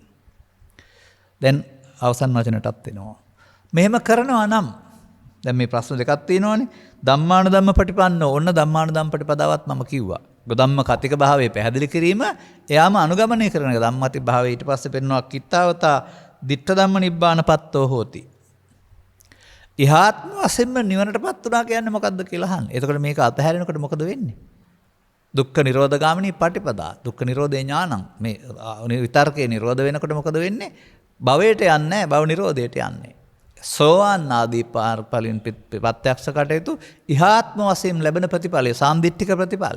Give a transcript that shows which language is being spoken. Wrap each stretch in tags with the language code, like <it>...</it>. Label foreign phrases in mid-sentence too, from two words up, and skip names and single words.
<si>දැන් අවසන් වචනටත් එනවා. මෙහෙම කරනවා නම් දැන් මේ ප්‍රශ්න දෙකක් තියෙනවානේ.</si> <pi>ධම්මානුධම්ම පටිපන්න</pi> <si>ඕන්න ධම්මානුධම්ම පටිපදාවත් මම කිව්වා. ධම්ම කතික භාවයේ පැහැදිලි කිරීම එයාම අනුගමනය කරන එක. ධම්මති භාවයේ ඊට පස්සේ පෙන්වනවා</si> <pi>කිත්තාවතා ditta ධම්ම නිබ්බානපත්තෝ හෝති.</pi> <si>ඉහාත්ම වශයෙන්ම නිවනටපත් උනා කියන්නේ මොකද්ද කියලා අහන්න. එතකොට මේක අතහැරෙනකොට මොකද වෙන්නේ?</si> <pi>දුක්ඛ නිරෝධ ගාමිනී පටිපදා. දුක්ඛ නිරෝධේ ඥානං.</pi> <si>මේ විතර්කේ නිරෝධ වෙනකොට මොකද වෙන්නේ? භවයට යන්නේ නැහැ, භව නිරෝධයට යන්නේ. සෝවාන් ආදී පාරපලින් ප්‍රත්‍යක්ෂ කටයුතු ඉහාත්ම වශයෙන් ලැබෙන ප්‍රතිඵලය, සාන්දිටික ප්‍රතිඵලය.</si>